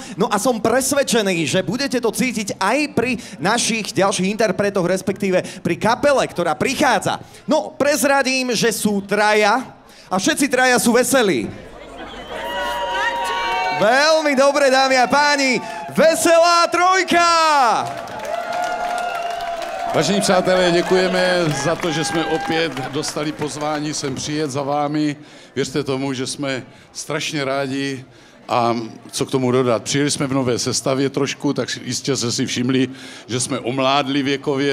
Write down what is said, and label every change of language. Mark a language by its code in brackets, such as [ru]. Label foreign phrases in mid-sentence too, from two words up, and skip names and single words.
[sk] No a som presvedčený, že budete to cítiť aj pri našich ďalších interpretoch, respektíve pri kapele, ktorá prichádza. No, prezradím, že sú traja a všetci traja sú veselí. Veľmi dobre, dámy a páni. Veselá trojka! [cs] Vážení přátelé, děkujeme za to, že jsme opět dostali pozvání sem přijet za vámi. Věřte tomu, že jsme strašně rádi. A co k tomu dodat? Přijeli jsme v nové sestavě trošku, tak jistě jste si všimli, že jsme omládli věkově.